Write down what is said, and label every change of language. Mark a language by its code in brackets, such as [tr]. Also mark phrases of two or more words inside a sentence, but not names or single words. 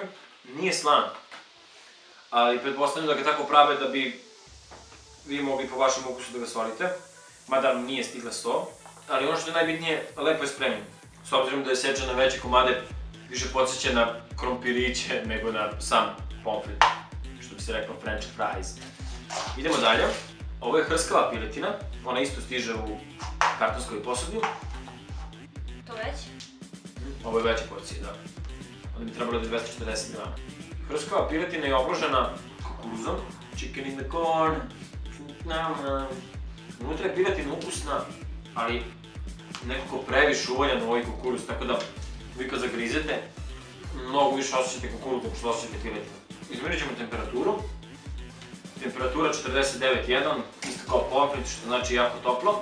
[sr] Nije slan, ali pretpostavljam da ga tako prave da bi vi mogli po vašem ukusu da ga solite. Mada nije stigla 100, ali ono što je najbitnije, lepo je spremljen. S obzirom da je sečen na veće komade, više podsjeća na krompiriće nego na sam pomfrit, što bi se rekao [en] french fries. [sr] Idemo dalje. Ovo je hrskava piletina, ona isto stiže u kartonskoj posudi. To već? Ovo je veća porcija, da. Onda bi trebalo da je 240 grama. Hrskava piletina je obložena kukuruzom, [en] chicken in the corn, [sr] unutra je piletina ukusna, ali nekako previše uvaljan u ovaj kukuruz, tako da vi kad zagrizete, mnogo više osjećate kukuruz nego što osjećate piletinu. Izmerit ćemo temperaturu. Temperatura 49,1, isto kao pomfrit, što znači jako toplo.